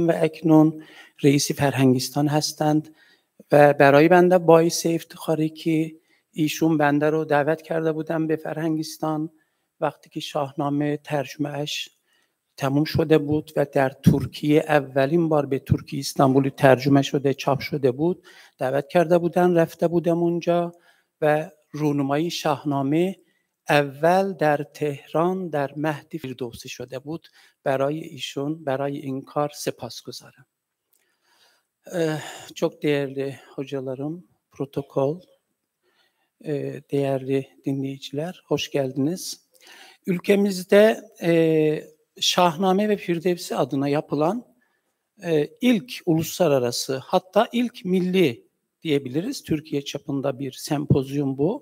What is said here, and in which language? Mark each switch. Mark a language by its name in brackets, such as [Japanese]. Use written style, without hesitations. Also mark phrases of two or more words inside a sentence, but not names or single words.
[Persian] و اکنون رئیس فرهنگستان هستند و برای بنده باعث افتخاری که ایشون بنده رو دعوت کرده بودن به فرهنگستان وقتی که شاهنامه ترجمه اش تموم شده بود و در ترکیه اولین بار به ترکیه استانبول ترجمه شده چاپ شده بود، دعوت کرده بودن، رفته بودم اونجا و رونمایی شاهنامه اول در تهران در مهد فردوسی شده بود. برای ایشون، برای این kar سپاسگزارم. [Turkish] Çok değerli hocalarım, protokol, değerli dinleyiciler, hoş geldiniz. Ülkemizde Şahname ve Firdevsi adına yapılan ilk uluslararası, hatta ilk milli diyebiliriz, Türkiye çapında bir sempozyum bu.